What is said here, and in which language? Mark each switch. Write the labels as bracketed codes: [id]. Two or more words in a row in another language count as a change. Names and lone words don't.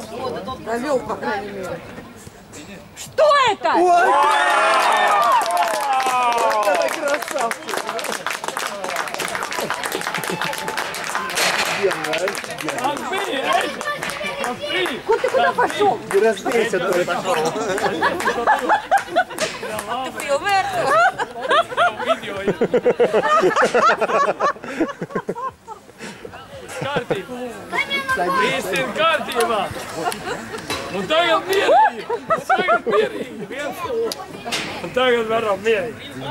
[ru] Провел, по крайней мере. Что это? Это красавчик. Куда ты куда пошел? Не разбейся только. [lv] Tu filmēji? Viss ir kārtībā! Un tagad mierīgi! Un tagad varam mierīgi!